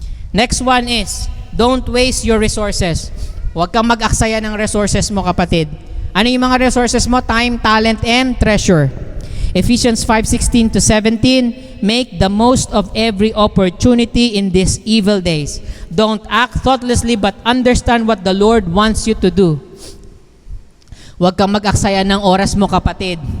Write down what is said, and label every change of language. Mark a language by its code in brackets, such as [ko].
[en] Next one is, don't waste your resources. [tl] Huwag kang mag-aksaya ng resources mo, kapatid. Ano yung mga resources mo? [en] Time, talent, and treasure. Ephesians 5:16-17, make the most of every opportunity in these evil days. Don't act thoughtlessly but understand what the Lord wants you to do. [tl] Huwag kang mag-aksaya ng oras mo, kapatid.